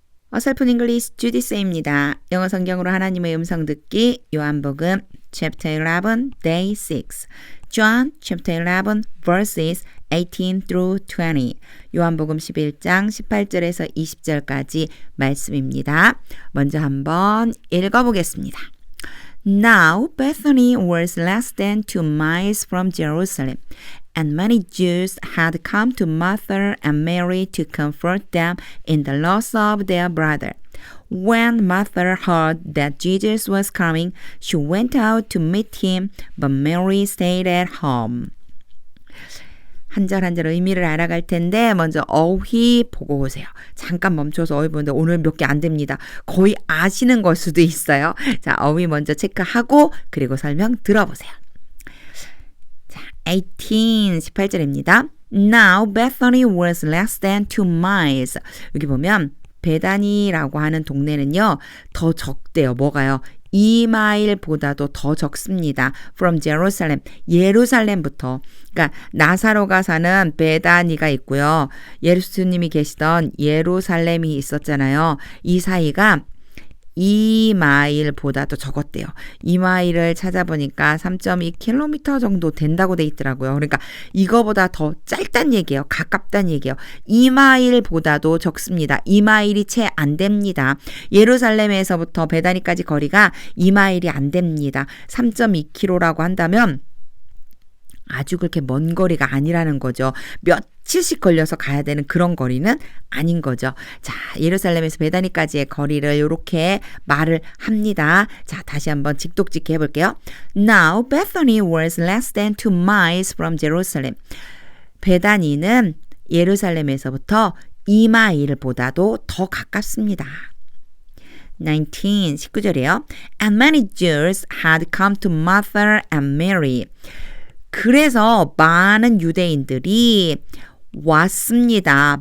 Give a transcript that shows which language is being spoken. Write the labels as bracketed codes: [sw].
[ko] 어설픈 잉글리시 주디스입니다. 영어 성경으로 하나님의 음성 듣기 요한복음 [en] chapter 11 day 6 John chapter 11 verses 18 through 20 [ko] 요한복음 11장 18절에서 20절까지 말씀입니다. 먼저 한번 읽어보겠습니다. [en] Now Bethany was less than 2 miles from Jerusalem, and many Jews had come to Martha and Mary to comfort them in the loss of their brother. When Martha heard that Jesus was coming, she went out to meet him, but Mary stayed at home. [ko] 한 절 한 절 의미를 알아갈 텐데 먼저 어휘 보고 오세요. 잠깐 멈춰서 어휘 보는데 오늘 몇 개 안 됩니다. 거의 아시는 걸 수도 있어요. 자, 어휘 먼저 체크하고 그리고 설명 들어보세요. 자, 18절입니다. [en] Now Bethany was less than 2 miles. [ko] 여기 보면 베다니라고 하는 동네는요. 더 적대요. 뭐가요? 2마일보다도 더 적습니다. [en] From Jerusalem, [ko] 예루살렘부터. 그러니까 나사로가 사는 베다니가 있고요. 예수님이 계시던 예루살렘이 있었잖아요. 이 사이가 2마일보다도 적었대요. 2마일을 찾아보니까 3.2km 정도 된다고 돼 있더라고요. 그러니까 이거보다 더 짧다는 얘기예요. 가깝다는 얘기예요. 2마일보다도 적습니다. 2마일이 채 안 됩니다. 예루살렘에서부터 베다니까지 거리가 2마일이 안 됩니다. 3.2km라고 한다면 아주 그렇게 먼 거리가 아니라는 거죠. 며칠씩 걸려서 가야 되는 그런 거리는 아닌 거죠. 자, 예루살렘에서 베다니까지의 거리를 이렇게 말을 합니다. 자, 다시 한번 직독직해 해볼게요. [en] Now Bethany was less than 2 miles from Jerusalem. [ko] 베다니는 예루살렘에서부터 2마일보다도 더 가깝습니다. 19절이에요. [en] And many Jews had come to Martha and Mary. [ko] 그래서 많은 유대인들이 왔습니다.